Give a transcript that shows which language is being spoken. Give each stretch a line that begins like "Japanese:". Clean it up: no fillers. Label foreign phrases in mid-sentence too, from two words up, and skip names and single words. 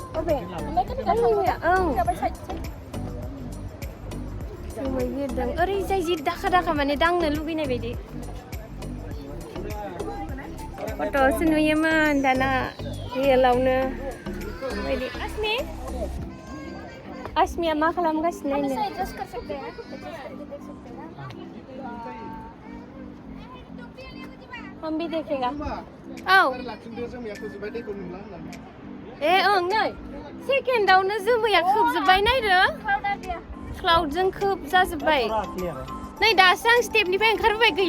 Bodo: जोमै बिरदों ओरैजाय जि दाखा दाखा माने दांनो लुगैनाय बायदि फट'सो नुयोमोन दाना रियेलावनो बायदि आसमिया मा खालामगासिनो
Hindi: हम भी देखेगा
Bodo: औ ए ओं नै सेकेन्डआवनो जोमैया खोबजोबबाय नायदो क्लाउडजों खोबजाजोबबाय नै दासो आं स्टेपनिफ्राय ओंखारबोबाय